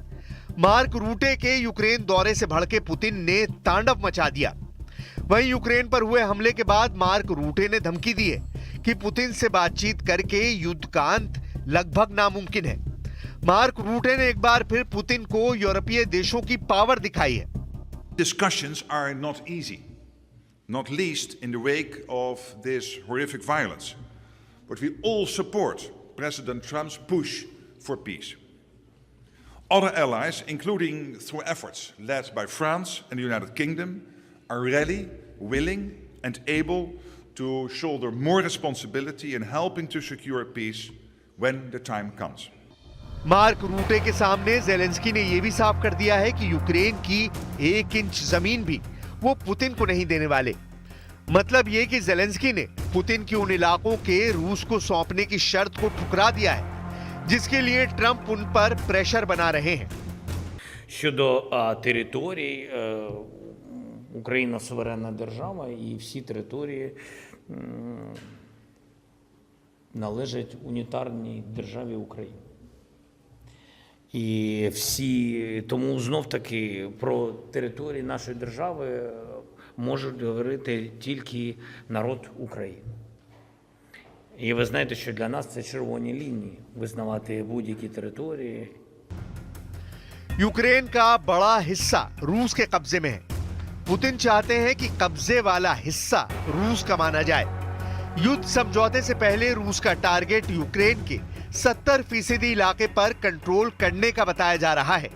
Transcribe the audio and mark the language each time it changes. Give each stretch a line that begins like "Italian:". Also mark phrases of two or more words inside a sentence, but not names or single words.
Hindi: मार्क रूटे के यूक्रेन दौरे से भड़के पुतिन ने तांडव मचा दिया। वहीं यूक्रेन पर हुए हमले के बाद मार्क रूटे ने धमकी दी है कि पुतिन से बातचीत करके युद्ध का अंत लगभग नामुमकिन है। मार्क रूटे ने एक बार फिर पुतिन को यूरोपीय देशों की पावर दिखाई है।
English: Discussions are not easy, not least in the wake of this horrific violence. But we all support President Trump's push for peace. Other allies, including through efforts led by France and the United Kingdom, are ready, willing, and able to shoulder more responsibility in helping to secure peace when the time comes.
Hindi: मार्क रूटे के सामने ज़ेलेंस्की ने यह भी साफ कर दिया है कि यूक्रेन की 1 इंच जमीन भी वो पुतिन को नहीं देने वाले। मतलब ये कि ज़ेलेंस्की ने पुतिन के उन इलाकों के रूस को सौंपने की शर्त को ठुकरा दिया है जिसके लिए ट्रंप उन पर प्रेशर बना रहे हैं।
Ukrainian: Щодо територій, Україна суверенна держава і всі території належать унітарній державі Україна. І всі, тому знов-таки про території нашої держави можуть говорити тільки народ України. І ви знаєте, що для нас це червоні лінії – визнавати будь-які території.
Hindi: यूक्रेन का बड़ा हिस्सा रूस के कब्जे में है। पुतिन चाहते हैं कि कब्जे वाला हिस्सा रूस का माना जाए। युद्ध समझौते से पहले रूस का टारगेट यूक्रेन के 70% इलाके पर कंट्रोल करने का बताया जा रहा है।